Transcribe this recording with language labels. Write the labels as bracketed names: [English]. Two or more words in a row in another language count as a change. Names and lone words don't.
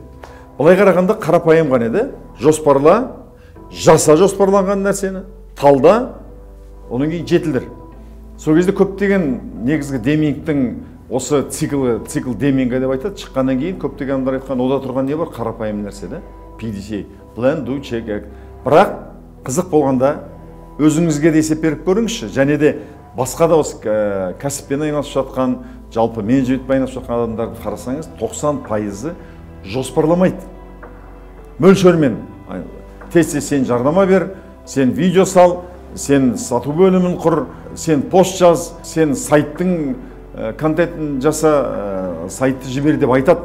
[Kazakh] Былай қарағанда қарапайым ғана еді, жоспарла, жаса жоспарланған нәрсені, талда, оның кейін жетілдір. Сол кезде көптеген негізгі демингтің осы цикл демингі деп айтады, шыққаннан кейін көптеген адамдар айтқан, ода тұрған не бар? Қарапайым нәрсе да. [English] PDCA, plan, do, check, act. [Kazakh] Бірақ қызық болғанда өзіңізге де есеп беріп көріңізші, және де басқа да осы кәсіппен айналысып жатқан, жалпы менеджментпен айналысып жатқан адамдарды қарасаңыз, 90% жоспарламайды. Мөлшермен, тез сен жарнама бер, сен видео сал, сен сату бөлімін құр, сен пост жаз, сен сайттың контентін жаса, сайтты жібер деп айтады.